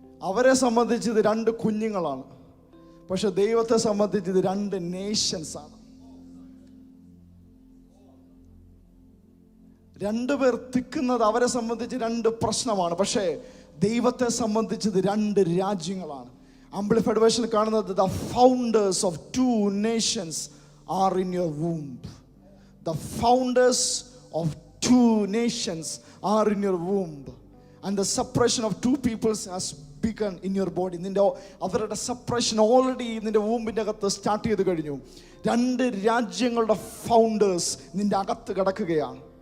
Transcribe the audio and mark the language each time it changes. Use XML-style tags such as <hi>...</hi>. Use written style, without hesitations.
<ml>അവരെ സംബന്ധിച്ച് ഇത് 2 കുഞ്ഞുങ്ങളാണ്. പക്ഷെ ദൈവത്തെ സംബന്ധിച്ച് ഇത് 2 നേഷൻസ് ആണ്. 2 പേർ തിക്കുന്നത് അവരെ സംബന്ധിച്ച് 2 പ്രശ്നമാണ്. പക്ഷേ ദൈവത്തെ സംബന്ധിച്ചത് 2 രാജ്യങ്ങളാണ്. ആംപ്ലിഫൈഡ് വേർഷനിൽ കാണുന്നത്,</ml> <en>the founders of 2 nations are in your womb. The founders of 2 nations are in your womb. And the separation of 2 peoples has begun in your body.</en> <ml>നിന്റെ അവരുടെ സെപ്പറേഷൻ ഓൾറെഡി നിന്റെ വൂമ്പിൻ്റെ അകത്ത് സ്റ്റാർട്ട് ചെയ്ത് കഴിഞ്ഞു. 2 രാജ്യങ്ങളുടെ ഫൗണ്ടേഴ്സ് നിന്റെ അകത്ത് കിടക്കുകയാണ്.</ml>